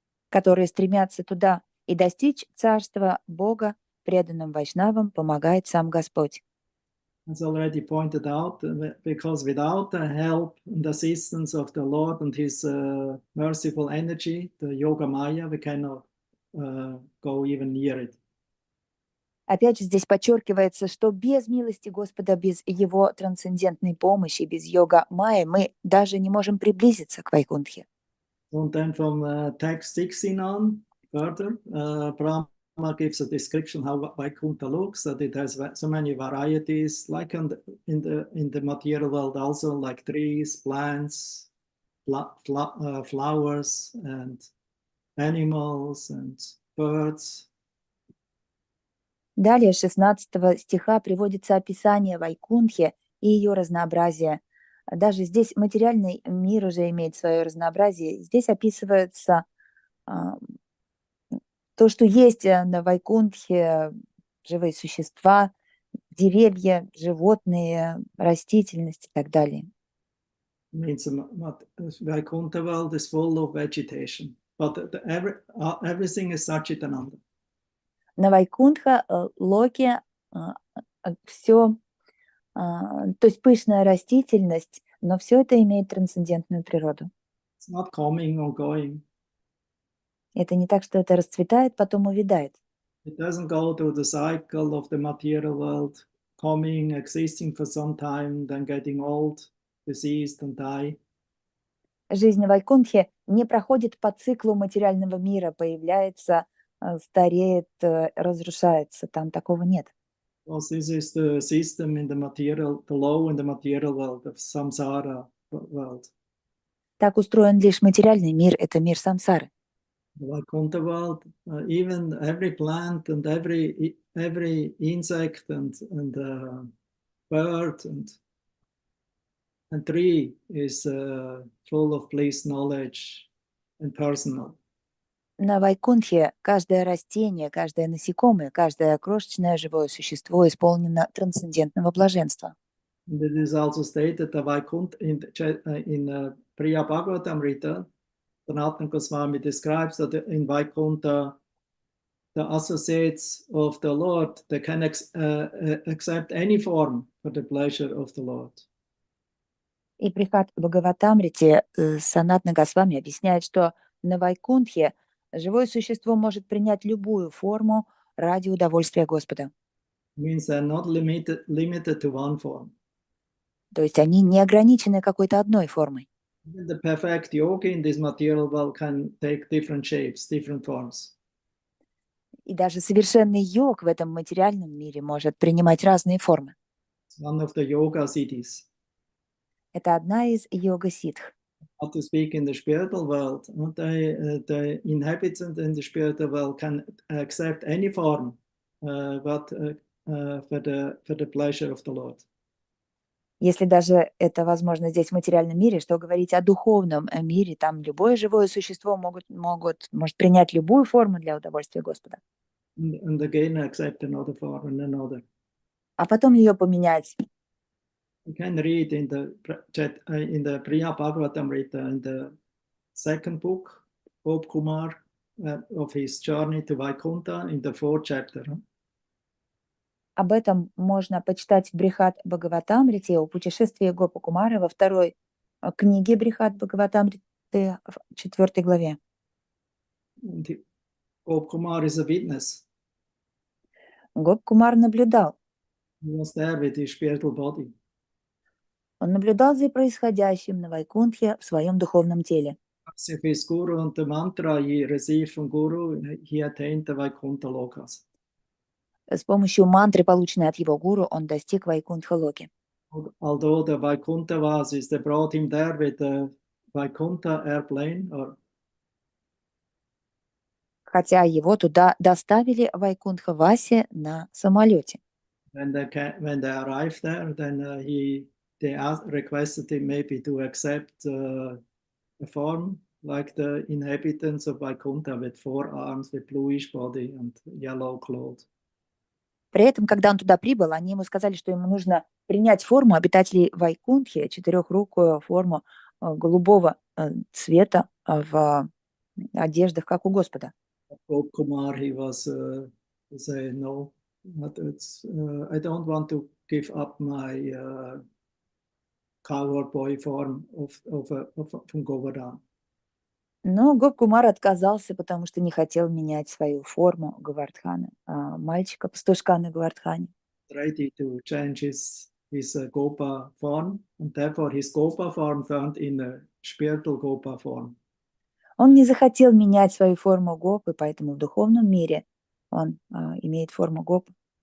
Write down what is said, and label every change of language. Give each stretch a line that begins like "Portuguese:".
Russian: Которые стремятся туда и достичь царства Бога, преданным вайшнавам помогает сам Господь.
English: As already pointed out, because without the help and assistance of the Lord and his merciful energy, the Yoga Maya, we cannot go even near it.
Russian: Опять же, здесь подчеркивается, что без милости Господа, без его трансцендентной помощи, без йога майи мы даже не можем приблизиться к Вайкунтхе.
English: And then from text 16 on, further, Brahma gives a description how Vaikuntha looks, that it has so many varieties, like in the material world also, like trees, plants, flowers, and animals, and birds.
Russian: Далее, 16 стиха приводится описание Вайкунтхи и ее разнообразие. Даже здесь материальный мир уже имеет свое разнообразие. Здесь описывается то, что есть на Вайкунтхе, живые существа, деревья, животные, растительность и так далее.
English: Means Vaikuntha world is full of vegetation, but everything is Satchitananda.
Russian: На Вайкунтха Локе все, то есть пышная растительность, но все это имеет трансцендентную природу.
English: It's not coming or going.
Russian: Это не так, что это расцветает, потом увядает.
English: It doesn't go through the cycle of the material world, coming, existing for some time, then getting old, diseased and die.
Russian: Жизнь Вайкунтхи не проходит по циклу материального мира, появляется, стареет, разрушается. Там такого нет.
English: Because this is the system in the material, the law in the material world of samsara world.
Russian: Так устроен лишь материальный мир, это мир самсары.
English: The Vaikuntha world, even every plant and every insect and bird and tree is full of bliss, knowledge, and personal.
Russian: На Вайкунтхе каждое растение, каждое насекомое, каждое крошечное живое существо исполнено трансцендентного блаженства.
English: And it is also stated that Vaikuntha in Priya Bhagavatamrita, Sanatana Goswami describes that in Vaikuntha, the associates of the Lord, they can accept any form for the pleasure of the Lord.
Russian: И Брихат Бхагаватамрите Санатна Госвами объясняет, что на Вайкунтхе живое существо может принять любую форму ради удовольствия Господа.
English: It means they're not limited to one form.
Russian: То есть они не ограничены какой-то одной формой.
English: Even the perfect yogi in this material world can take different shapes, different forms.
Russian: И даже совершенный йог в этом материальном мире может принимать разные формы.
English: It's one of the yoga siddhis.
Russian: Это одна из йога-ситх.
English: How to speak in the spiritual world, the inhabitant in the spiritual world can accept any form, but for the pleasure of the Lord.
Russian: Если даже это возможно здесь в материальном мире, что говорить о духовном мире, там любое живое существо может принять любую форму для удовольствия Господа.
English: And again accept another form and another.
Russian: А потом ее поменять.
English: You can read in the Priya Bhagavatamrita, in the second book, Kumar, of his journey to Vaikuntha, in the 4th chapter.
Russian: Об этом можно почитать в Брихат Бхагаватамрите о путешествии Гопа Кумара во второй книге Брихат Бхагаватамриты в 4 главе.
English: Kumar is a witness.
Russian: Гоп-кумар наблюдал.
English: He was there with his spiritual body.
Russian: Он наблюдал за происходящим на Вайкунтхе в своем духовном теле.
English: With his guru and the mantra he received from guru, he attained the Vaikuntha lokas.
Russian: С помощью мантры, полученной от его гуру, он достиг Вайкунтха-локи.
English: Although the Vaikuntha Vasis, they brought him there with the Vaikuntha airplane, or
Russian: Хотя его туда доставили Вайкунтха-васе на самолете.
English: when they arrived there, then requested him maybe to accept a form like the inhabitants of Vaikuntha with 4 arms, with bluish body and yellow clothes.
Russian: При этом, когда он туда прибыл, они ему сказали, что ему нужно принять форму обитателей Вайкунтхи, 4-рукую форму голубого цвета в одеждах, как у Господа.
English: Kumar, he was say no, but it's I don't want to give up my cowherd boy form from Govardhan.
Russian: Но Гоп-кумар отказался, потому что не хотел менять свою форму Говардхана, мальчика-пастушка на Говардхане.
English: Ready to change his Gopa form, and therefore his Gopa form turned in a spiritual Gopa form.
Russian: Он не захотел менять свою форму Гопы, поэтому в духовном мире он имеет форму Гопы.